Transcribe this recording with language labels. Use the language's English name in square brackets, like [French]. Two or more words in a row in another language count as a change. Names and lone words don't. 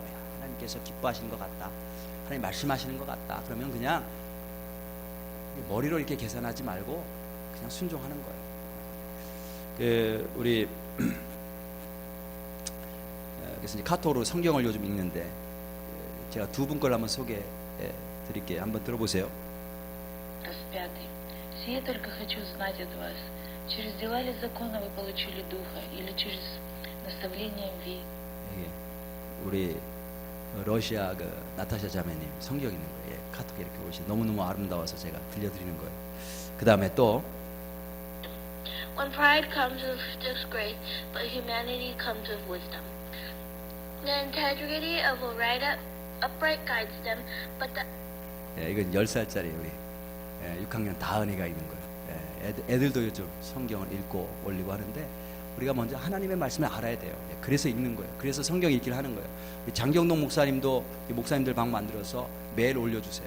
[Korean] 하나님께서 기뻐하시는 것 같다, 하나님 말씀하시는 것 같다, 그러면 그냥 머리로 이렇게 계산하지 말고 그냥 순종하는 거예요. 우리 그래서 이제 카톡으로 성경을 요즘 읽는데, 제가 두 분 걸 한번 소개해 드릴게요. 한번 들어보세요. [Russian] Распятый, сие только хочу знать от вас, через дела ли закона вы получили духа, или через наставление ви? [Korean] 우리 러시아 그 나타샤 자매님 성경 있는 거예요. 카톡에 이렇게 오시 너무너무 아름다워서 제가 들려드리는 거예요. 그 다음에 또 [English] When pride comes with disgrace, but humanity comes with wisdom. The integrity of a upright guides them, but the [Korean] 이건 10살짜리 우리 6학년 다은이가 읽는 거예요. 애들도 요즘 성경을 읽고 올리고 하는데 우리가 먼저 하나님의 말씀을 알아야 돼요. 그래서 읽는 거예요. 그래서 성경 읽기를 하는 거예요. 장경동 목사님도 목사님들 방 만들어서 매일 올려주세요.